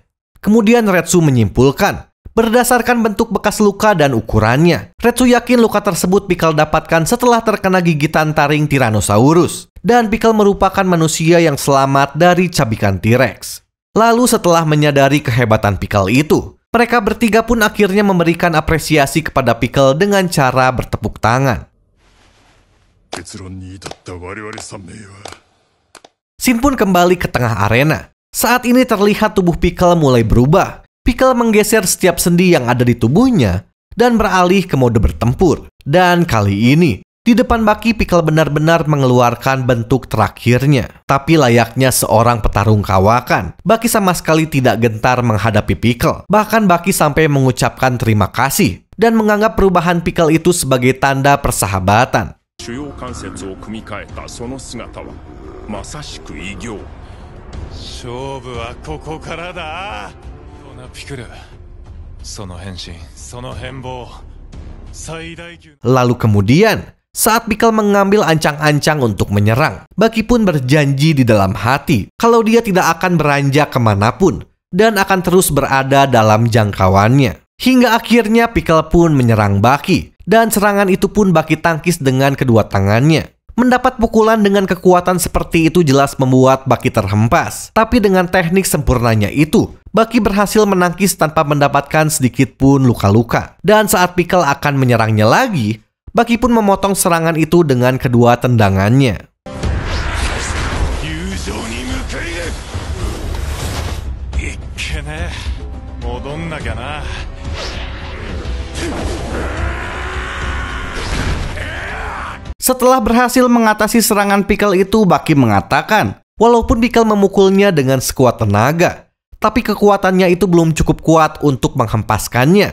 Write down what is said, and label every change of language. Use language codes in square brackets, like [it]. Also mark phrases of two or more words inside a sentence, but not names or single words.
[id] Kemudian Retsu menyimpulkan, berdasarkan bentuk bekas luka dan ukurannya, Retsu yakin luka tersebut Pickle dapatkan setelah terkena gigitan taring Tyrannosaurus. Dan Pickle merupakan manusia yang selamat dari cabikan T-Rex. Lalu setelah menyadari kehebatan Pickle itu, mereka bertiga pun akhirnya memberikan apresiasi kepada Pickle dengan cara bertepuk tangan. [ja] 結論に至った我々3名は [id] Shin pun kembali ke tengah arena. Saat ini terlihat tubuh Pickle mulai berubah. Pickle menggeser setiap sendi yang ada di tubuhnya dan beralih ke mode bertempur. Dan kali ini, di depan Baki, Pickle benar-benar mengeluarkan bentuk terakhirnya. Tapi layaknya seorang petarung kawakan, Baki sama sekali tidak gentar menghadapi Pickle. Bahkan Baki sampai mengucapkan terima kasih dan menganggap perubahan Pickle itu sebagai tanda persahabatan. [ja] 主要関節を組み替えたその姿はまさしく偉業。勝負はここからだ。このピクル、その変身、その変貌、最大級。 [id] Lalu kemudian, saat Pickle mengambil ancang-ancang untuk menyerang, Baki pun berjanji di dalam hati kalau dia tidak akan beranjak kemanapun dan akan terus berada dalam jangkauannya. Hingga akhirnya Pickle pun menyerang Baki, dan serangan itu pun Baki tangkis dengan kedua tangannya. Mendapat pukulan dengan kekuatan seperti itu jelas membuat Baki terhempas. Tapi dengan teknik sempurnanya itu, Baki berhasil menangkis tanpa mendapatkan sedikit pun luka-luka. Dan saat Pickle akan menyerangnya lagi, Baki pun memotong serangan itu dengan kedua tendangannya. [ja] 友情に向かいいっけね、戻んなきゃな。 [id] Setelah berhasil mengatasi serangan Pickle itu, Baki mengatakan, walaupun Pickle memukulnya dengan sekuat tenaga, tapi kekuatannya itu belum cukup kuat untuk menghempaskannya.